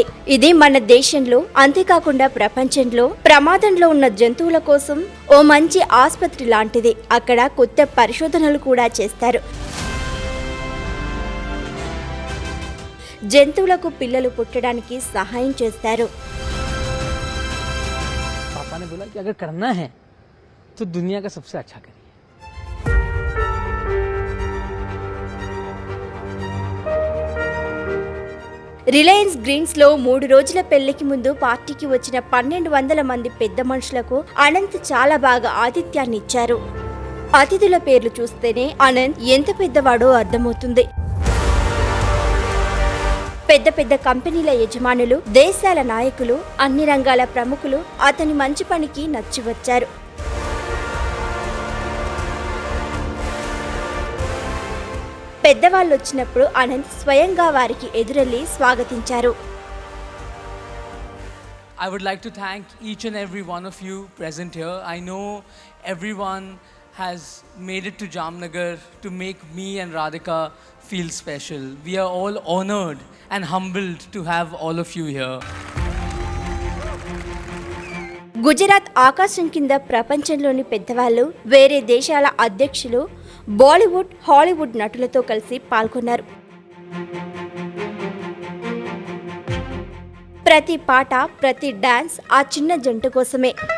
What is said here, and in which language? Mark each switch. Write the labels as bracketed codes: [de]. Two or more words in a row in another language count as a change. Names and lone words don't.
[te] ఇది మన దేశంలో, అంతేకాకుండా ప్రపంచంలో ప్రమాదంలో ఉన్న జంతువుల కోసం ఓ మంచి ఆసుపత్రి లాంటిది. అక్కడ కొత్త పరిశోధనలు కూడా చేస్తారు. జంతువులకు పిల్లలు పుట్టడానికి సహాయం చేస్తారు. [hi] पापा ने बोला कि अगर करना है तो दुनिया का सबसे अच्छा करिए. [te] రిలయన్స్ గ్రీన్స్ లో 3 రోజుల పెళ్లికి ముందు పార్టీకి వచ్చిన 1200 మంది పెద్ద మనుషులకు అనంత్ చాలా బాగా ఆతిథ్యాన్ని ఇచ్చారు. అతిథుల పేర్లు చూస్తేనే అనంత్ ఎంత పెద్దవాడో అర్థమవుతుంది. పెద్ద పెద్ద కంపెనీల యజమానులు, దేశాల నాయకులు, అన్ని రంగాల ప్రముఖులు అతని మంచి పనికి నచ్చి వచ్చారు. పెద్దవాళ్ళు వచ్చినప్పుడు అనంత్ స్వయంగా వారికి ఎదురెళ్లి స్వాగతించారు. [en] I would like to thank each and every one of you present here. I know everyone has made it to Jamnagar to make me and Radhika feel special. We are all honored and humbled to have all of you here. [te] గుజరాత్ ఆకాశం కింద ప్రపంచంలోని పెద్దవాళ్ళు, వేరే దేశాల అధ్యక్షులు, బాలీవుడ్, హాలీవుడ్ నటులతో కలిసి పాల్గొన్నారు. ప్రతి పాట, ప్రతి డాన్స్ ఆ చిన్న జంట కోసమే.